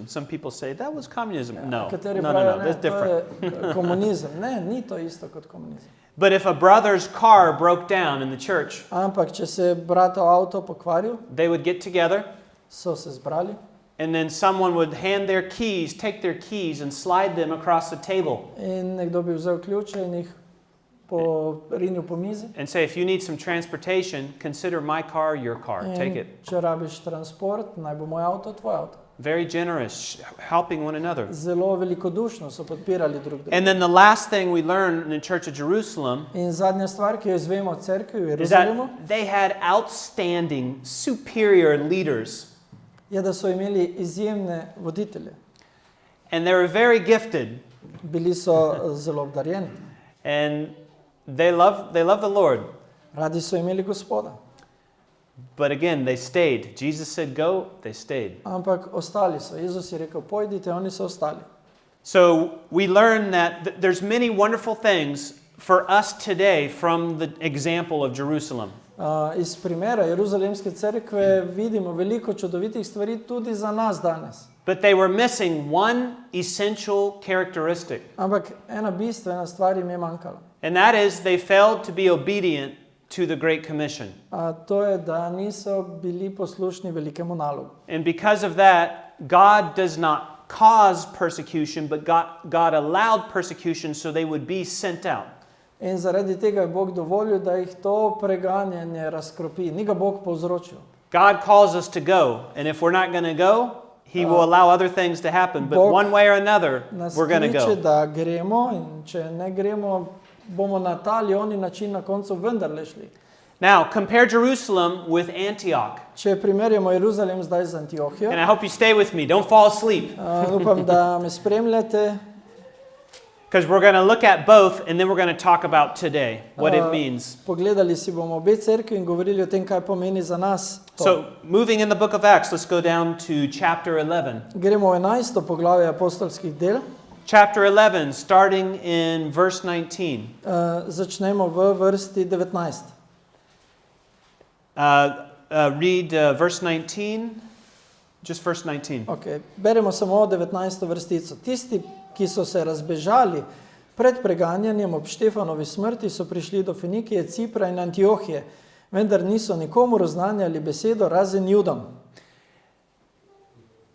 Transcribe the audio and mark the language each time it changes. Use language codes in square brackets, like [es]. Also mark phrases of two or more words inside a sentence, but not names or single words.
[en] Some people say, that was communism. No, [sl] Kateri no, pravijo, [en] that's [sl] to [en] different. [sl] je komunizem. Ne, ni to isto kot komunizem. [en] But if a brother's car broke down in the church, [sl] Ampak, če se je bratov avto pokvaril, [en] they would get together [sl] so se zbrali [en] and then someone would hand their keys, take their keys and slide them across the table [sl] in nekdo bi vzel ključe in jih porinil po mizi. [en] and say, if you need some transportation, consider my car your car. Take [sl] In [en] it. [sl] če rabiš transport, naj bo moj avto tvoj avto. [en] Very generous, helping one another. [sl] Zelo velikodušno so podpirali drug drugega. [en] And then the last thing we learn in the Church of Jerusalem [sl] In zadnja stvar, ki jo izvemo o cerkvi v [en] is that [sl] Jeruzalemu, [en] they had outstanding, superior leaders. [sl] je, da so imeli izjemne voditelje. [en] And they were very gifted. [sl] Bili so zelo obdarjeni. [en] And they love the Lord. [sl] Radi so imeli Gospoda. [en] But again, they stayed. Jesus said, go, they stayed. [sl] Ampak ostali so. Jezus je rekel, pojdite, oni so ostali. [en] So we learn that there's many wonderful things for us today from the example of Jerusalem. [sl] Iz primera Jeruzalemske cerkve vidimo veliko čudovitih stvari tudi za nas danes. [en] But they were missing one essential characteristic. [sl] Ampak ena bistvena stvar jim je manjkala. [en] And that is they failed to be obedient to the Great Commission. [sl] To je, da niso bili poslušni velikemu nalogu. [en] And because of that, God does not cause persecution, but God allowed persecution so they would be sent out. [sl] In zaradi tega je Bog dovolil, da jih to preganjanje razkropi. Ni ga Bog povzročil. [en] God calls us to go, and if we're not going to go, He will allow other things to happen. But [sl] Bog [en] one way or another, [sl] Nas [en] we're going to [sl] kliče, [en] go. [sl] da gremo, in če ne gremo, bomo na ta ali oni način na koncu vendarle šli. [en] Now, compare Jerusalem with Antioch. [sl] Če primerjamo Jeruzalem zdaj z Antiohijo, [en] And I hope you stay with me. Don't fall asleep. [sl] upam, da me spremljate. [en] Because we're going to look at both, and then we're going to talk about today, what it means. [sl] Pogledali si bomo obe cerkvi in govorili o tem, kaj pomeni za nas to. [en] So, moving in the book of Acts, let's go down to chapter 11. [sl] Gremo v 11. poglavje apostolskih del. [en] Chapter 11, starting in verse 19. [sl] Začnemo v vrsti 19. [en] Read verse 19, just verse 19. [sl] Okay. Beremo samo 19. vrstico. Tisti, ki so se razbežali pred preganjanjem ob Štefanovi smrti, so prišli do Fenikije, Cipra in Antiohije, vendar niso nikomu oznanjali besedo razen Judom.